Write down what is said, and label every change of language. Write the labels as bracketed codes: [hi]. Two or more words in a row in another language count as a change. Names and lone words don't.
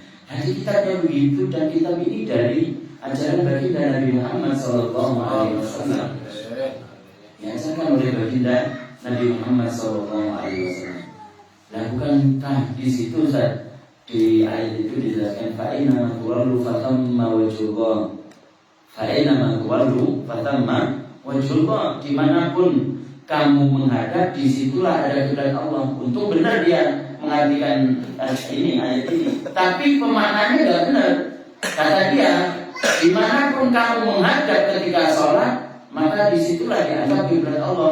[id] Jadi kitabnya begitu, dan kitab ini dari ajaran baginda Nabi Muhammad SAW. Diajarkan oleh baginda Nabi Muhammad SAW. Nah, bukankah di situ Ustaz, di ayat itu dijelaskan [ar] فأينما تولوا فثم وجه الله. فأينما تولوا فثم وجه الله. [id] Dimanapun kamu menghadap, disitulah ada kiblat Allah. Untuk benar dia mengartikan ini ayat ini, tapi pemaknanya nggak benar. Kata dia, dimanapun kamu menghadap ketika sholat, maka disitulah dianggap kiblat Allah.